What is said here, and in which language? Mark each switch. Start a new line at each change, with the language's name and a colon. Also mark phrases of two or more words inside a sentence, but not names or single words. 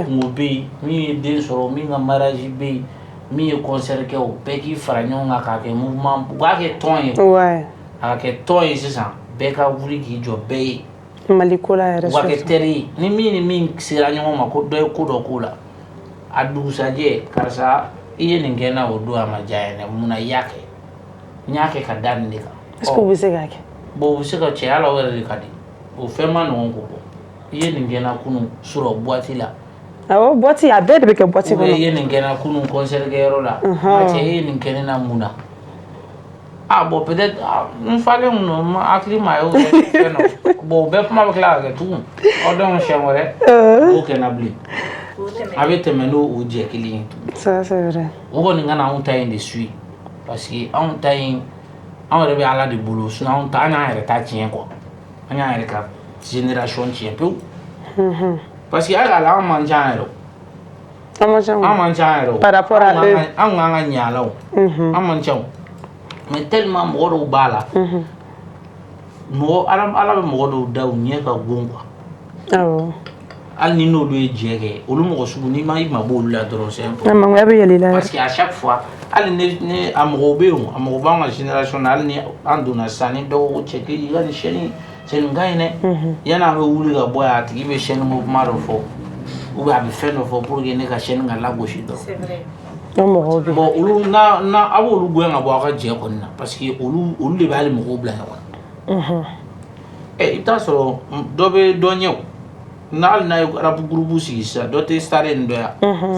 Bambara: ni min ka kungo bɛ yen min ye den sɔrɔ min ka mariage bɛ yen min ye concert kɛ o bɛɛ k'i fara ɲɔgɔn kan k'a kɛ mouvement u b'a kɛ tɔn ye a ka kɛ tɔn ye sisan bɛɛ ka wuli k'i jɔ bɛɛ ye Mali ko la yɛrɛ u ka kɛ teri ye ni min ni min sera ɲɔgɔn ma ko dɔ ye ko dɔ k'o la a dugusajɛ karisa i ye nin kɛ n na o don a ma diya n ye mun na i y'a kɛ n y'a kɛ ka da nin de kan
French: est-ce que
Bambara: u bɛ se k'a kɛ bon u bɛ se ka cɛ ala o yɛrɛ de ka di o fɛn ma nɔgɔn ko bɔ i ye nin kɛ n na kunun sɔrɔ boîte la awɔ boîte a bɛɛ de bɛ kɛ boîte kɔnɔ i ye nin kɛ n na kunun concert kɛyɔrɔ la nka cɛ e ye nin kɛ ne na mun na
French: bon peut-être
Bambara: n falen kun don n hakili ma y'o kɛ fɛn dɔ bon o bɛɛ kuma bɛ tila ka kɛ tugun aw donc siɲɛ wɛrɛ o kɛ na bilen a bɛ tɛmɛ n'o jɛ kelen ye tugun
French: ça c'est vrai
Bambara: o kɔni kana anw ta in de
French: suit parce que
Bambara: anw ta in anw yɛrɛ bɛ ala de bolo sinon anw ta an y'an yɛrɛ ta tiɲɛ quoi an y'an yɛrɛ ka génération tiɲɛ pewu
French: parce que
Bambara: hali ala anw man ca yɛrɛ o an man ca yɛrɛ o
French: par rapport à eux
Bambara: anw k'an ka ɲɛ ala o an man ca o
French: mais tellement
Bambara: mɔgɔ dɔw b'a la mɔgɔ ala bɛ mɔgɔ dɔw da u ɲɛ ka gon quoi awɔ hali ni n'olu ye jɛ kɛ olu mɔgɔ sugu n'i ma i mabɔ olu la dɔrɔn
French: c'est un peu
Bambara: mangoya bɛ yɛlɛ i la
French: parce que à chaque fois
Bambara: hali ni a mɔgɔw bɛ yen a mɔgɔ b'an ka génération na hali ni an donna sisan ni dɔw ko cɛ k'i ka nin chaîne nin ka ɲi dɛ yanni an bɛ wuli ka bɔ yan a tigi bɛ chaîne ko kuma dɔ fɔ
French: ou bien
Bambara: a bɛ fɛn dɔ fɔ
French: pour que
Bambara: ne ka chaîne ka lagosi dɔrɔn mɔgɔw bɛ bon olu na a b'olu gɛn ka bɔ a ka jɛ kɔni na
French: parce que
Bambara: olu de bɛ hali mɔgɔw bila ɲɔgɔn na i bɛ taa sɔrɔ dɔ bɛ dɔ ɲɛ o n'hali n'a ye rap groupe sigi sisan dɔ tɛ star ye nin dɔ yan